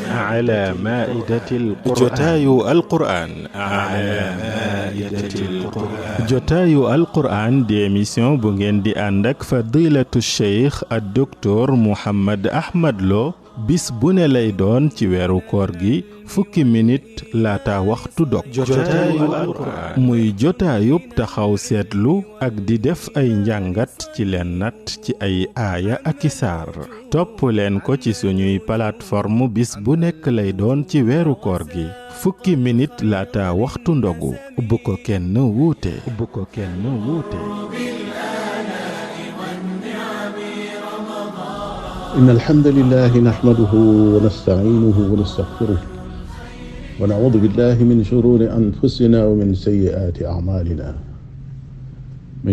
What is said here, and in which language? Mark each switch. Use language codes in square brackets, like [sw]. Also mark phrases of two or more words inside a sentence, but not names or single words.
[ar] على مائدة القرآن [wo] jotaayu alquraan di émission bu ngeen di ànd ak fadilatu cheikh ak docteur Mouhammad Ahmad Lo bis bu ne lay doon ci weeru koor gi fukki minute laata waxtu dog jotaayu alquraan muy jotaayub taxaw seetlu ak di def ay njàngat ci leen nat ci ay aaya ak i saar topp leen ko ci suñuy plateforme bis bu nekk lay doon ci weeru koor gi fukki minute laata waxtu ndogu bu ko kenn wuute [ar] إن الحمد لله نحمده ونستعينه ونستغفره ونعوذ بالله من شرور أنفسنا ومن سيئات أعمالنا من